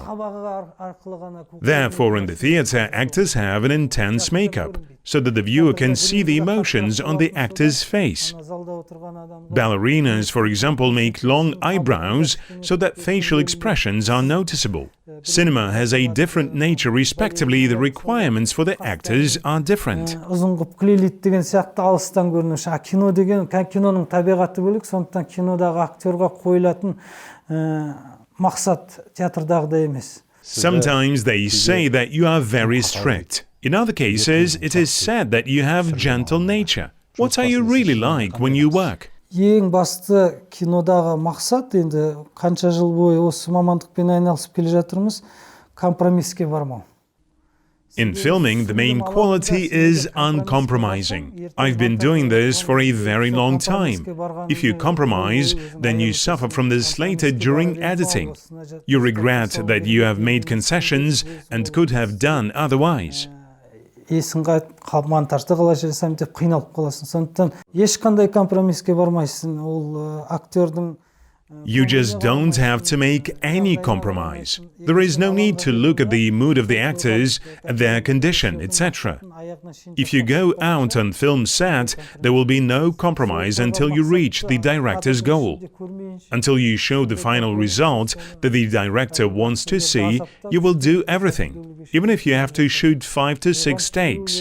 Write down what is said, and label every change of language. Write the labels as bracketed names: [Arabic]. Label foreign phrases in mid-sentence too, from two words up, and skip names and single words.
[English] Therefore, in the theater, actors have an intense makeup, so that the viewer can see the emotions on the actor's face. Ballerinas, for example, make long eyebrows so that facial expressions are noticeable. Cinema has a different nature, respectively, the requirements for the actors are different. [Kazakh] деген сияқты алыстан көрінуші. Кино деген, киноның табиғаты бөлек, сондықтан кинодағы актерға қойылатын мақсат театрдағыдай емес. [English] Sometimes they say that you are very strict. In other cases, it is said that you have gentle nature. What are you really like when you work? [Kazakh] Ең басты кинодағы мақсат, енді қанша жыл бойы осы мамандықпен айналысып келе жатырмыз, компромисске бармау. [English] In filming, the main quality is uncompromising. I've been doing this for a very long time. If you compromise, then you suffer from this later during editing. You regret that you have made concessions and could have done otherwise. [Kazakh] Есің қайтып монтажды қалай жасаймын деп қиналып қаласың. Сондықтан ешқандай компромиске бармайсың. Ол актердің [English] You just don't have to make any compromise. There is no need to look at the mood of the actors, at their condition, etc. If you go out on film set, there will be no compromise until you reach the director's goal. Until you show the final result that the director wants to see, you will do everything, even if you have to shoot 5 to 6 takes.